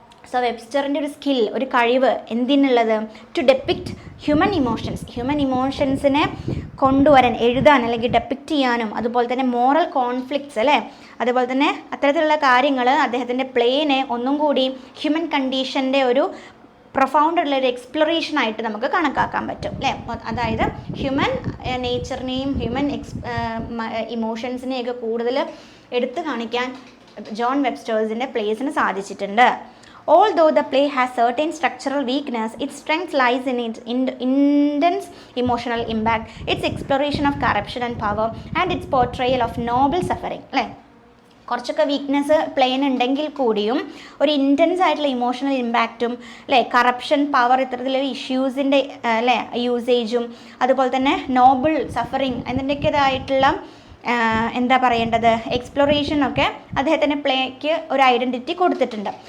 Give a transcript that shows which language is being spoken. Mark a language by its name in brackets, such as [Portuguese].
[Malayalam] So വെബ്സ്റ്ററിൻ്റെ ഒരു skill, ഒരു കഴിവ് എന്തിനുള്ളത്? ടു ഡെപ്പിക്റ്റ് ഹ്യൂമൻ ഇമോഷൻസിനെ കൊണ്ടുവരാൻ, എഴുതാൻ അല്ലെങ്കിൽ ഡെപ്പിക്റ്റ് ചെയ്യാനും, അതുപോലെ തന്നെ മോറൽ കോൺഫ്ലിക്ട്സ് അല്ലേ, അതുപോലെ തന്നെ അത്തരത്തിലുള്ള കാര്യങ്ങൾ അദ്ദേഹത്തിൻ്റെ പ്ലേനെ ഒന്നും കൂടി ഹ്യൂമൻ കണ്ടീഷൻ്റെ ഒരു പ്രൊഫൗണ്ടുള്ള ഒരു എക്സ്പ്ലോറേഷനായിട്ട് നമുക്ക് കണക്കാക്കാൻ പറ്റും അല്ലേ. അതായത് ഹ്യൂമൻ നേച്ചറിനെയും ഹ്യൂമൻ ഇമോഷൻസിനെയൊക്കെ കൂടുതൽ എടുത്തു കാണിക്കാൻ ജോൺ വെബ്സ്റ്റേഴ്സിൻ്റെ പ്ലേസിന് സാധിച്ചിട്ടുണ്ട്. [English] Although the play has certain structural weakness, its strength lies in its intense emotional impact, its exploration of corruption and power, and its portrayal of noble suffering. [Malayalam] അല്ലേ, കുറച്ചൊക്കെ വീക്ക്നെസ് പ്ലെയിൻ ഉണ്ടെങ്കിൽ കൂടിയും ഒരു intense ആയിട്ടുള്ള emotional ഇമ്പാക്റ്റും അല്ലേ, corruption, power, ഇത്തരത്തിലുള്ള ഇഷ്യൂസിൻ്റെ അല്ലേ യൂസേജും, അതുപോലെ തന്നെ നോബിൾ സഫറിങ് അതിൻ്റെതായിട്ടുള്ള എന്താ പറയേണ്ടത് എക്സ്പ്ലോറേഷനൊക്കെ അദ്ദേഹത്തിൻ്റെ പ്ലേക്ക് ഒരു ഐഡൻറ്റിറ്റി കൊടുത്തിട്ടുണ്ട്.